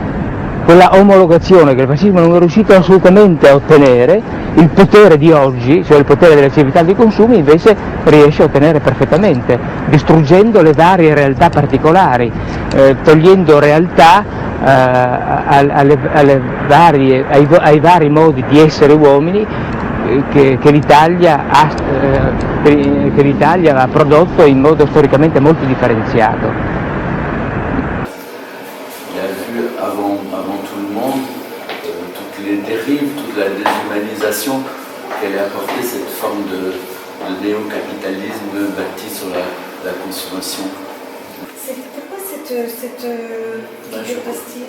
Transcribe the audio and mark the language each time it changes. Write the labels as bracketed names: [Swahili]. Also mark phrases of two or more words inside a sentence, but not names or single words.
[Italian] quella omologazione che il fascismo non è riuscito assolutamente a ottenere, il potere di oggi, cioè il potere delle civiltà dei consumi, invece riesce a ottenere perfettamente, distruggendo le varie realtà particolari, togliendo realtà ai vari modi di essere uomini che l'Italia ha prodotto in modo storicamente molto differenziato. [French] Avant tout le monde, toutes les dérives, toute la déshumanisation qu'elle a apporté cette forme de néo-capitalisme bâti sur la consommation. C'était quoi cette pastille?